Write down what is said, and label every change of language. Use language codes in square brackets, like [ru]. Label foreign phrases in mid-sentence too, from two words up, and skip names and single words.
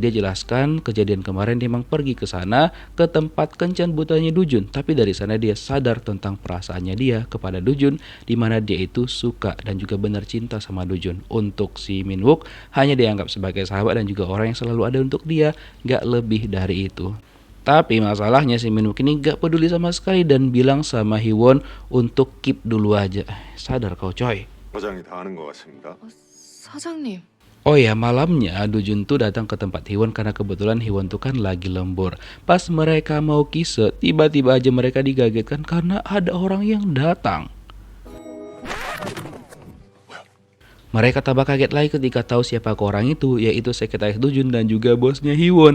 [id] Dia jelaskan kejadian kemarin dia emang pergi ke sana ke tempat kencan butanya Dujun, tapi dari sana dia sadar tentang perasaannya dia kepada Dujun, di mana dia itu suka dan juga benar cinta sama Dujun. Untuk si Minwook hanya dianggap sebagai sahabat dan juga orang yang selalu ada untuk dia, gak lebih dari itu. Tapi masalahnya si Minwook ini gak peduli sama sekali dan bilang sama Hyewon untuk keep dulu aja. Sadar kau coy. [ko] 과장이 다 아는 것 같습니다. 사장님. [id] Oh ya, malamnya Dujun tuh datang ke tempat Hyewon karena kebetulan Hyewon tuh kan lagi lembur. Pas mereka mau kisse, tiba-tiba aja mereka digagetkan karena ada orang yang datang. Mereka tambah kaget lagi ketika tahu siapa orang itu, yaitu sekretaris Dujun dan juga bosnya Hyewon.